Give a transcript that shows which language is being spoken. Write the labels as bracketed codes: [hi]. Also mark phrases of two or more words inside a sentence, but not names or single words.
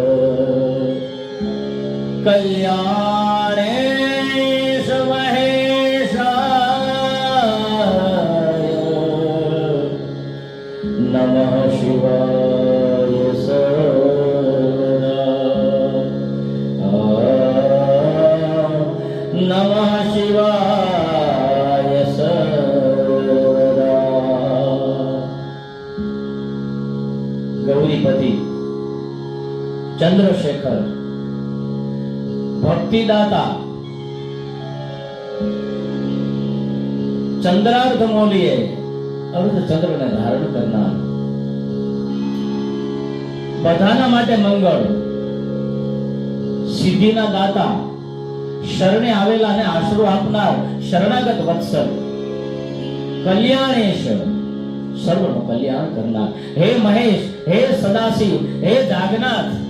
[sa] कल्याणेश महेशाय नमः शिवाय सर्वदा नमः शिवाय सर्वदा। गौरीपति चंद्रशेखर भक्तिदाता चंद्रार्ध मौलिये [gu] અર્ધ ચંદ્રને ધારણ કરનાર બધાના માટે મંગળ સિદ્ધિના દાતા શરણે આવેલાને આશરો આપનાર શરણાગત વત્સલ કલ્યાણેશ સર્વનું કલ્યાણ કરનાર હે મહેશ હે સદાશિવ હે જાગનાથ